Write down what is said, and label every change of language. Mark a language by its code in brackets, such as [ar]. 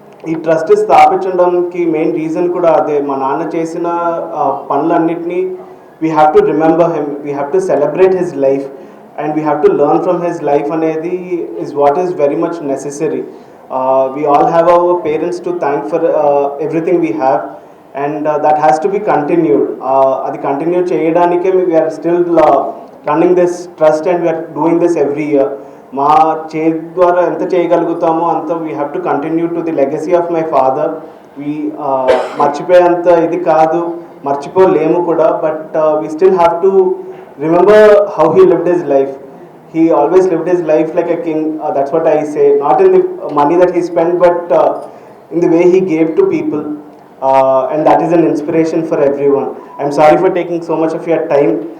[te] ఈ ట్రస్ట్ స్థాపించడానికి main reason కూడా అదే, మా నాన్న చేసిన పనులన్నిటినీ [en] We have to remember him, we have to celebrate his life and we have to learn from his life anedi is what is very much necessary. We all have our parents to thank for everything we have, and that has to be continued. [te] Adi continue cheyadanike [en] we are still running this trust and we are doing this every year. [te] మా ద్వారా ఎంత చేయగలుగుతామో అంత [en] We have to continue to the legacy of my father. [te] మర్చిపోయేంత ఇది కాదు, మర్చిపోలేము కూడా, [en] But we still have to remember how he lived his life. He always lived his life like a king. That's what I say. Not in the money that he spent, but in the way he gave to people. And that is an inspiration for everyone. I'm sorry for taking so much of your time.